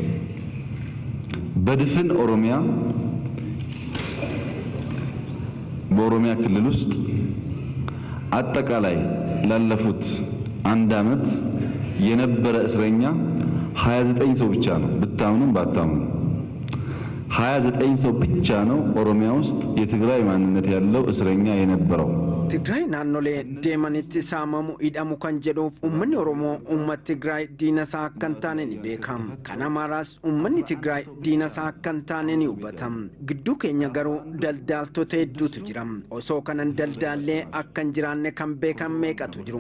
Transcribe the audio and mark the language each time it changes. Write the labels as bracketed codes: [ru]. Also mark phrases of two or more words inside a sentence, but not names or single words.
[am] በድፍን ኦሮሚያ በኦሮሚያ ክልል ውስጥ አጠቃላይ ላለፉት 1 ዓመት የነበረ እስረኛ 29 ሰው ብቻ ነው። ብታምኑም ባታምኑ 29 ሰው ብቻ ነው ኦሮሚያ ውስጥ የትግራይ ማንነት ያለው እስረኛ የነበረው። [om] Tigraay naannolee deemanitti saamamu hidhamu kan jedhuuf uummanni Oromoo uummata Tigraay diina isaa akka hin taane ni beekam. Kan Amaaraas uummanni Tigraay diina isaa akka hin taane ni hubatam. Gidduu keenya garuu daldaaltota hedduutu jira. Osoo kanan daldaallee akka hin jiraanne kan beekan meeqatu jiru.